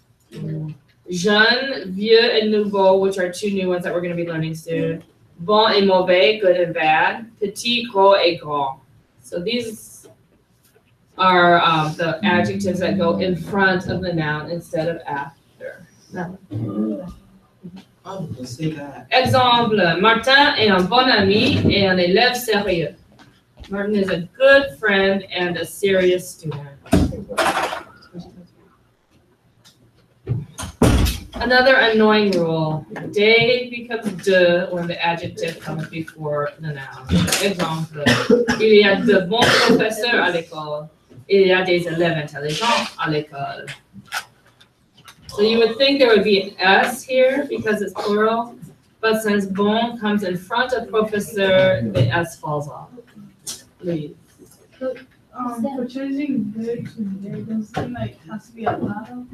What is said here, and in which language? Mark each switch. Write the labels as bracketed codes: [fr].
[en] Jeune, vieux, and nouveau, which are two new ones that we're going to be learning soon. [fr] Bon et mauvais, [en] good and bad. [fr] Petit, gros, et grand. [en] So these are the adjectives that go in front of the noun instead of after. No. Oh, let's say that. [fr] Exemple, Martin est un bon ami et un élève sérieux. [en] Martin is a good friend and a serious student. Another annoying rule. Des becomes de when the adjective comes before the noun. [fr] Exemple, il y a de bons professeurs à l'école. Il y a des élèves intelligents à l'école. [en] So you would think there would be an S here because it's plural, but since bon comes in front of professeur, the S falls off. Please. For changing good to good, does it like has to be a lot?